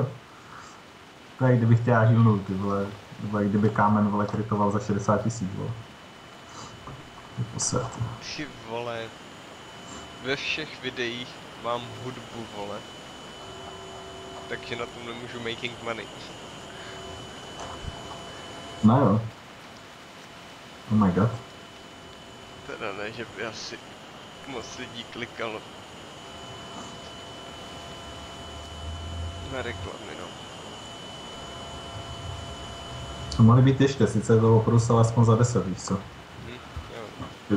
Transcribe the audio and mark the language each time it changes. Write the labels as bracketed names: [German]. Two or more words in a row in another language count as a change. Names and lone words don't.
[Czech] To je, kdybych tě já healnul, ty vole. Nebo jak kdyby kámen, vole, krytoval za 60 000, vole. Je posert. Ty vole, ve všech videích mám hudbu, vole. [English] Takže na tom nemůžu making money. [Czech] No jo. [English] Oh my god. [Czech] Teda ne, že by asi moc lidí klikalo na reklamy, no. To mohly být ještě, sice to oprusal aspoň za 10, víš co. Jo.